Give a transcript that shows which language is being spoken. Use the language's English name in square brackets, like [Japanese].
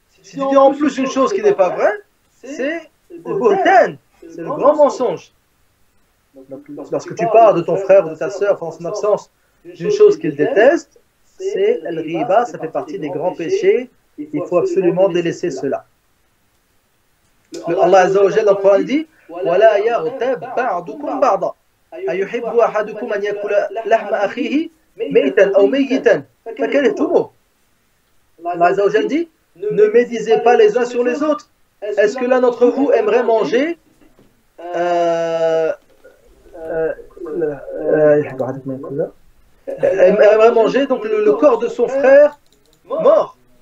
[French] Si tu dis en plus une chose qui n'est pas vraie, c'est le buhtan, c'est le grand mensonge. Lorsque tu parles de ton frère ou de ta sœur pendant son absence d'une chose qu'il déteste, c'est le riba, ça fait partie des grands péchés. Il faut absolument délaisser cela. Allah Azza wa Jalla dans le Coran dit [Arabic] وَلَا يَغْتَبْ بَعْضُكُمْ بَعْضًا أَيُحِبُّ أَحَدُكُمْ أَنْ يَأْكُلَ لَحْمَ أَخِيهِ مَيْتًا أَوْ مَيِّتًا فَكَرِهْتُمُوهُ. [French] Allah Azza wa Jalla dit ne médisez pas les uns sur les autres. Est-ce que l'un d'entre vous aimerait manger aimerait manger donc le corps de son frère mort?